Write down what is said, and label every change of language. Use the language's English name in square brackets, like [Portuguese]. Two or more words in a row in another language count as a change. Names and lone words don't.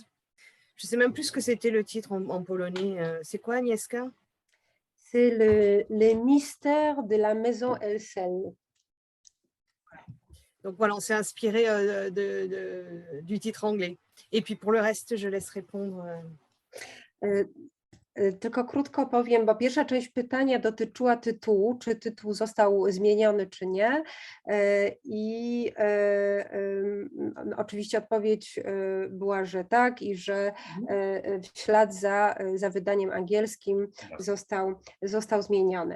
[French] Je ne sais même plus ce que c'était le titre en polonais. C'est quoi, Agnieszka? C'est les mystères de la maison Elsel. Donc voilà, on s'est inspiré du titre anglais. Et puis pour le reste, je laisse répondre. [Polish] Tylko krótko powiem, bo pierwsza część pytania dotyczyła tytułu, czy tytuł został zmieniony, czy nie. I oczywiście odpowiedź była, że tak i że w ślad za wydaniem angielskim został zmieniony.